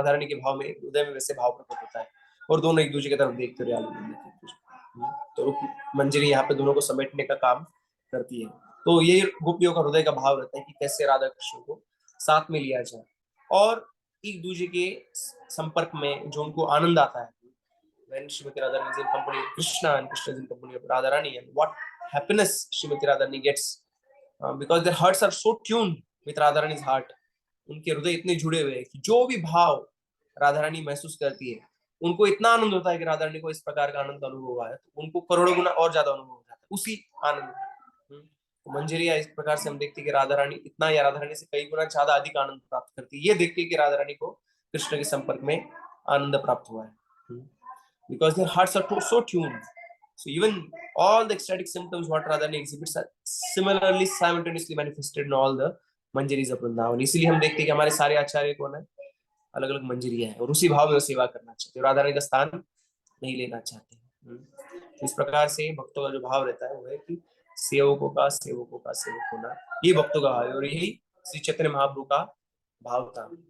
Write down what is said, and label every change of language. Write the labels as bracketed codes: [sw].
[hi] राधा रानी के भाव में हृदय में वैसे भाव प्रकट होता है और दोनों एक दूसरे की तरफ देखते रहे तो रूप मंजरी यहाँ पे दोनों को समेटने का काम करती है। तो ये गोपियों का हृदय का भाव रहता है कि कैसे राधा कृष्ण को साथ में लिया जाए और एक दूसरे के संपर्क में जो उनको आनंद आता है। [en] When Srimati Radharani is in company of Krishna and Krishna is in company of Radharani, and what happiness Srimati Radharani gets because their hearts are so tuned with Radharani's heart. [hi] उनके हृदय इतने जुड़े हुए हैं कि जो भी भाव राधारानी महसूस करती है उनको इतना आनंद होता है कि राधारानी को इस प्रकार का आनंद अनुभव हुआ है तो उनको करोड़ों गुना और ज्यादा अनुभव हो जाता है उसी आनंद। तो मंजरिया इस प्रकार से हम देखते हैं कि राधारानी इतना या राधारानी से कई गुना ज्यादा अधिक आनंद प्राप्त करती है, ये देखते हैं कि राधारानी को कृष्ण के संपर्क में आनंद प्राप्त हुआ है [en] because their hearts are so tuned. So even all the ecstatic symptoms what Radharani exhibits are similarly simultaneously manifested in all the manjaris of Vrindavan. [hi] इसीलिए हम देखते हैं कि हमारे सारे आचार्य कौन है, अलग अलग मंजरियां हैं और उसी भाव में वो सेवा करना चाहते हैं, राधा रानी का स्थान नहीं लेना चाहते हैं। इस प्रकार से भक्तों का जो भाव रहता है वो है कि सेवकों का सेवक होना, ये भक्तों का भाव है और यही श्री चैतन्य महाप्रभु का भाव था।